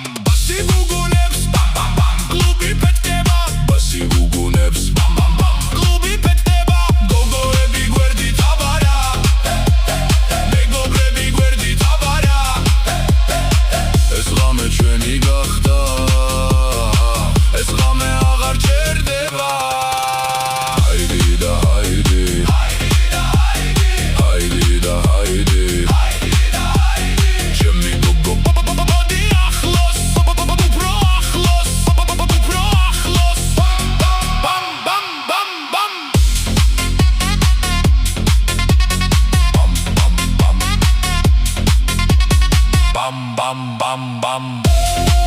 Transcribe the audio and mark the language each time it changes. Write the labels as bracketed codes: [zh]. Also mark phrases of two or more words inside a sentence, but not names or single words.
[ka] ბასი გუგუნებს ბამ კლუბი პეტკება ბასი გუგუნებს ბამ კლუბი პეტკება გოგოები გვერდით აბარა მეგობრები გვერდით აბარა ეს ღამე ჩვენი გახდა ეს ღამე აღარ ჩერდება [tr] Haydi da haydi [ka] ჩემი გოგო მოდი ახლოს უფრო ახლოს ბამ bam bam